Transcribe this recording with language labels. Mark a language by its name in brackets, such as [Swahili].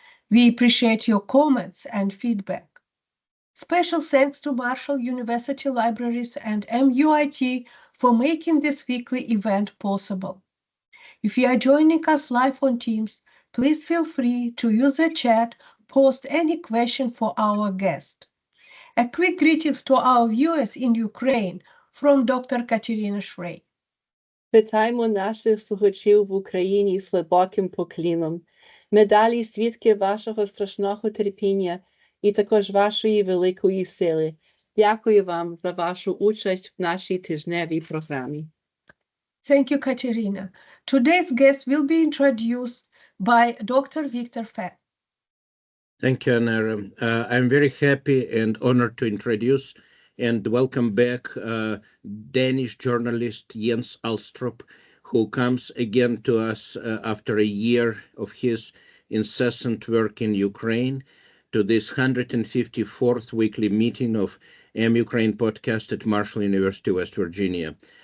[English] We appreciate your comments and feedback. Special thanks to Marshall University Libraries and MUIT for making this weekly event possible. If you are joining us live on Teams, please feel free to use the chat, post any question for our guest. A quick greetings to our viewers in Ukraine from Dr. Katerina Shrey. [Ukrainian] Вітаємо наших слухачів в Україні з глибоким покліном. Ми далі свідки вашого страшного терпіння і також вашої великої сили. Дякую вам за вашу участь в нашій тижневій програмі. [English] Thank you, Katerina. Today's guest will be introduced by Dr. Victor Fett. Thank you, Anara. I'm very happy and honored to introduce and welcome back Danish journalist Jens Alstrup, who comes again to us after a year of his incessant work in Ukraine, to this 154th weekly meeting of Ukraine podcast at Marshall University, West Virginia.